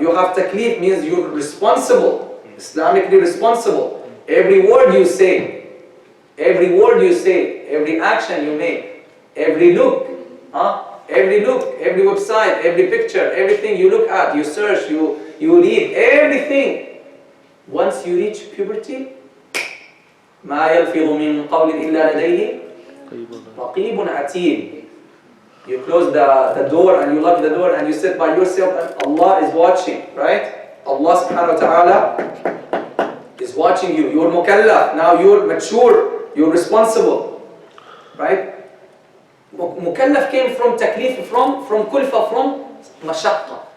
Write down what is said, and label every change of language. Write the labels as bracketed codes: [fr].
[en] You have taklif, means you're responsible, Islamically responsible. Every word you say, every action you make, every look, every website, every picture, everything you look at, you search, you read, everything. Once you reach puberty, [ar] ما يلفظ من قول إلا لديه رقيب عتيد. [en] You close the door and you lock the door and you sit by yourself and Allah is watching, right? Allah subhanahu wa ta'ala is watching you. You're mukallaf. Now you're mature. You're responsible, right? Mukallaf came from taklif, from kulfa, from mashaqqa.